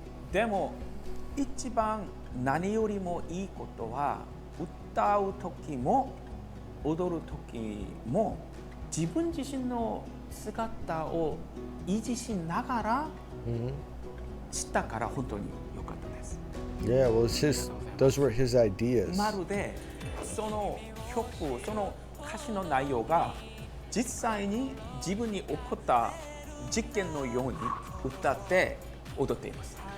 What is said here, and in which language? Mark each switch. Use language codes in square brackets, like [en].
[ja] でも一番何よりもいいことは歌う時も踊る時も自分自身の姿を維持しながらしたから本当に良かったです。 [en] Yeah, well, those were his ideas. [ja] まるでその曲、その歌詞の内容が実際に自分に起こった実験のように歌って踊っています。